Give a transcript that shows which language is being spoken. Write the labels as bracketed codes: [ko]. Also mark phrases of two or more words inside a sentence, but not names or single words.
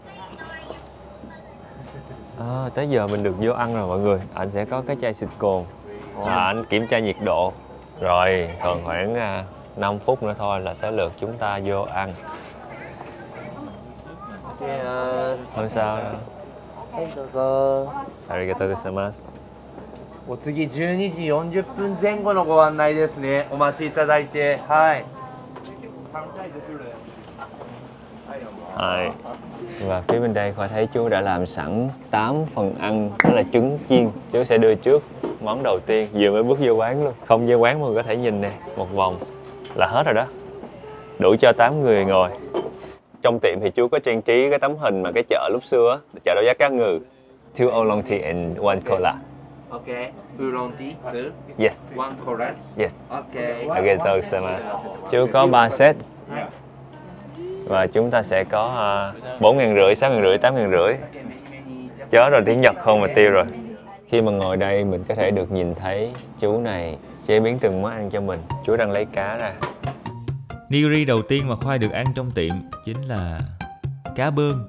[vi] Tới giờ mình được vô ăn rồi mọi người. Anh sẽ có cái chai xịt cồn và anh kiểm tra nhiệt độ. Rồi còn khoảng 5 phút nữa thôi là tới lượt chúng ta vô ăn. Không sao đâu. [ja] ありがとうございます. お次12時40分前後のご案内ですね。お待ちいただいて、はい。 [vi] Và phía bên đây Khoa thấy chú đã làm sẵn 8 phần ăn, đó là trứng chiên. Chú sẽ đưa trước món đầu tiên, vừa mới bước vô quán luôn. Không vô quán mọi người có thể nhìn nè, một vòng là hết rồi đó. Đủ cho 8 người ngồi. Trong tiệm thì chú có trang trí cái tấm hình mà cái chợ lúc xưa á, chợ đấu giá cá ngừ. [en] 2 oolong tea and 1 cola. Okay. Oolong tea, two. Yes. One cola. Yes. Okay. [ja] ありがとうございます. [vi] Chú có 3 set. Và chúng ta sẽ có 4.500, 6.500, 8.500. Chớ rồi tiếng Nhật không mà tiêu rồi. Khi mà ngồi đây mình có thể được nhìn thấy chú này chế biến từng món ăn cho mình. Chú đang lấy cá ra. Nigiri đầu tiên mà Khoai được ăn trong tiệm chính là cá bơn.